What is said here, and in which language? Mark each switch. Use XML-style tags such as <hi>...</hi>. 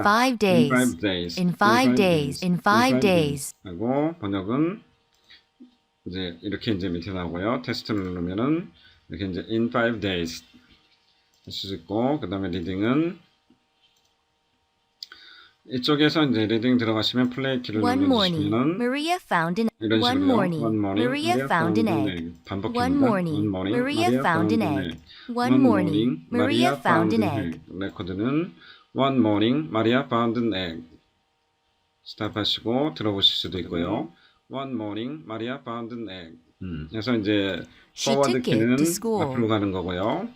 <en>In 5 days, in 5 days</en> <ko>하고 번역은 이제 이렇게 이제 밑에 나오고요. 테스트를 누르면은 이렇게 이제 in 5 days 할 수 있고, 그 다음에 리딩은 이쪽에서 이제 리딩 들어가시면 플레이 키를 눌러주시면은 이런 식으로요.</ko> <en>One morning, Maria found an egg.</en> <ko>반복입니다.</ko> <en>One morning, Maria found an egg. One morning, Maria found an egg.</en> <ko>레코드는</ko> <en>One morning, Maria found an egg.</en> <ko>스탑하시고 들어보실 수도 있고요.</ko> <en>One morning, Maria found an egg.</en> <ko>그래서 이제 forward 키는 앞으로 가는 거고요.</ko>